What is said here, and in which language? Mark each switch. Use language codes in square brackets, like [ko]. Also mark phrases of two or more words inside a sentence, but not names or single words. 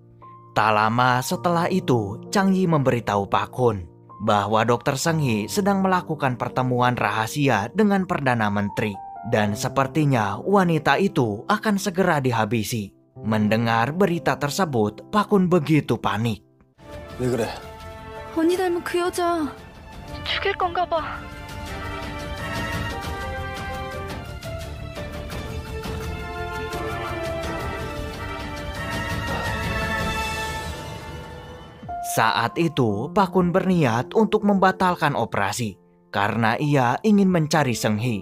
[id] Tak lama setelah itu, Chang Yi memberitahu Pak Kun bahwa Dr. Seung Hee sedang melakukan pertemuan rahasia dengan Perdana Menteri. Dan sepertinya wanita itu akan segera dihabisi. Mendengar berita tersebut, Pak Kun begitu panik. [ko] 왜 그래? 언니 닮은 그 여자 죽일 건가 봐. [id] Saat itu, Pak Kun berniat untuk membatalkan operasi karena ia ingin mencari Seung Hee.